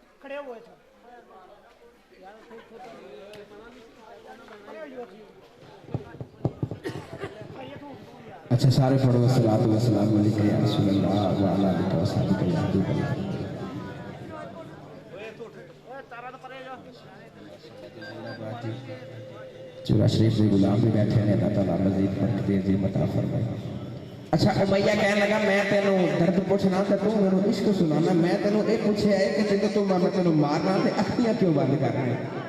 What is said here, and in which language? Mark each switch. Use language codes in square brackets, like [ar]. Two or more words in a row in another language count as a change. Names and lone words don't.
[pa] اچھا سارے پڑھو [ar] صلاة و سلام عليك يا رسول الله و على آلك و صحابك يا حبيب الله. [pa] چورا شریف کے غلام بھی بیٹھے نے، اللہ تعالیٰ مزید برکت دی عطا فرمائے. اچھا امیہ کہنے لگا میں تینوں درد پچھنا تے توں مینوں عشق سنانا، میں تینوں یہ پچھے ہے کہ جو توں میں تینوں مارنا تے اکھیاں کیوں بند کرنا ہے.